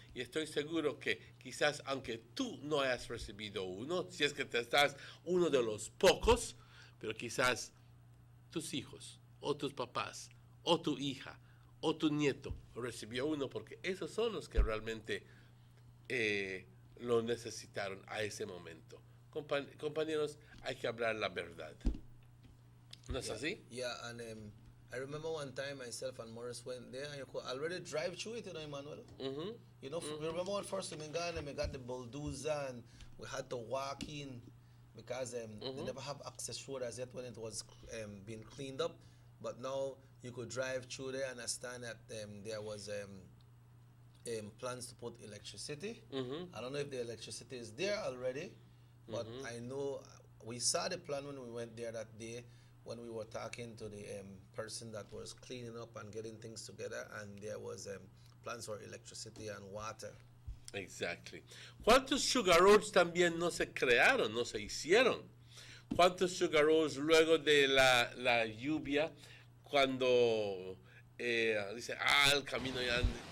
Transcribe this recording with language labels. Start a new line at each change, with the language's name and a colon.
Spanish: Y estoy seguro que quizás, aunque tú no hayas recibido uno, si es que te estás uno de los pocos, pero quizás tus hijos, o tus papás, o tu hija, o tu nieto recibió uno, porque esos son los que realmente lo necesitaron a ese momento. Compañeros, hay que hablar la verdad. ¿No es así?
English: Yeah, and I remember one time myself and Morris went there, and you could already drive through it, Emmanuel. Mm-hmm. You know, we remember when first we got and we got the bulldozer, and we had to walk in because they never have access road as yet when it was being cleaned up. But now you could drive through there and understand that there was plans to put electricity. I don't know if the electricity is there already, but I know we saw the plan when we went there that day, when we were talking to the person that was cleaning up and getting things together, and there was plans for electricity and water. Exactly.
Spanish: ¿Cuántos sugar roads también no se crearon, no se hicieron? ¿Cuántos sugar roads luego de la lluvia, cuando dice, el camino ya...